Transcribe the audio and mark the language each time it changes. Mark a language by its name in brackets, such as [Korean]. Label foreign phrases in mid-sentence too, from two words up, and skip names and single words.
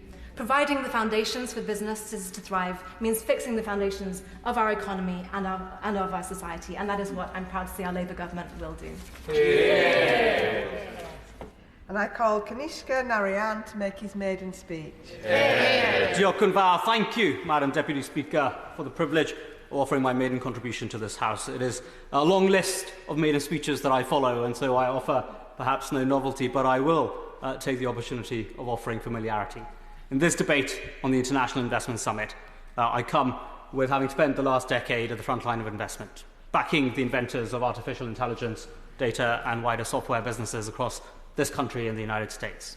[English] Providing the foundations for businesses to thrive means fixing the foundations of our economy and of our society, and that is what I'm proud to see our Labour government will do. Yeah. And I call Kanishka Narayan to make his maiden speech. [Welsh] Diolch yn fawr. [English] Thank you, Madam Deputy Speaker, for the privilege of offering my maiden contribution to this House. It is a long list of maiden speeches that I follow, and so I offer perhaps no novelty, but I will take the opportunity of offering familiarity. In this debate on the International Investment Summit, I come with having spent the last decade at the front line of investment, backing the inventors of artificial intelligence, data and wider software businesses across this country and the United States.